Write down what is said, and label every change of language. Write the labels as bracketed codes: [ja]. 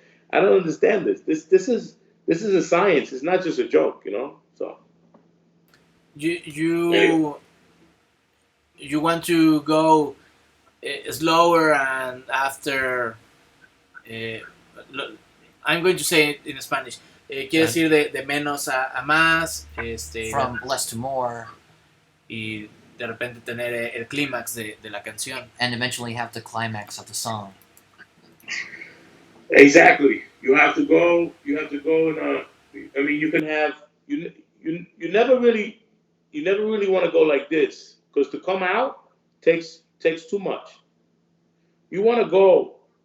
[en] I don't understand this. This is a science. It's not just a joke. So You anyway, you you want to go slower and after. eh, I'm going to say it in Spanish. [es] Quiere decir de menos a más, [en] From less to more, [es] y de repente tener el clímax de la canción. [en] and eventually have the climax of the song. exactly. You have to go. You have to go and. I mean, you can have you never really want to go like this because to come out takes too much. You want to go.